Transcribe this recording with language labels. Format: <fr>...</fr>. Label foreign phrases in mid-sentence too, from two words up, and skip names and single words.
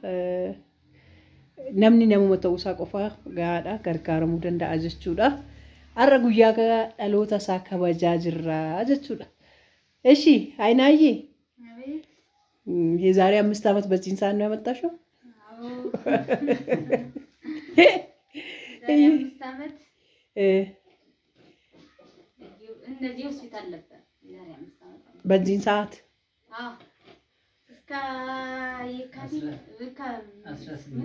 <om>namni namuma ta'uu isaa qofa gaadha gargaaramuu danda'a jechuudha har'a guyyaa dhaloota isaa kabajaa jirra jechuudha</om> <am>እሺ አይናዬ የዛሬ 5 አመት በዚህ ሰዓት ነው ያመጣሽው አዎ 5 አመት እንደዚህ ሆስፒታል ነበር ዛሬ 5 አመት በዚህ ሰዓት አዎ እስከ የካቲት ምን</am>